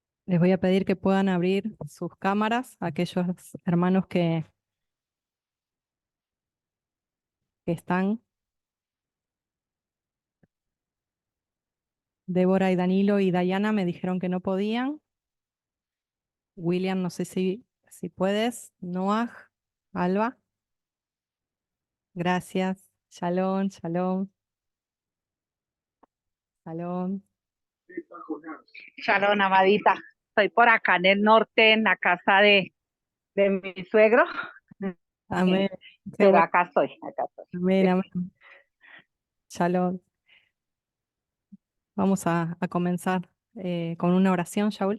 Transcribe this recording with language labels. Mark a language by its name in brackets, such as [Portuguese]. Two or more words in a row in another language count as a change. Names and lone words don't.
[Spanish] Les voy a pedir que puedan abrir sus cámaras, aquellos hermanos que están. Débora y Danilo y Dayana me dijeron que no podían. William, no sé si puedes. Noah, Alba. Gracias. [Hebrew] שלום, שלום, שלום. [Spanish] Shalom, amadita. Estoy por acá en el norte, en la casa de mi suegro. Amén. Qué Pero bueno. acá estoy, acá estoy. Amén, amén. Shalom. Vamos a comenzar con una oración, Shaul.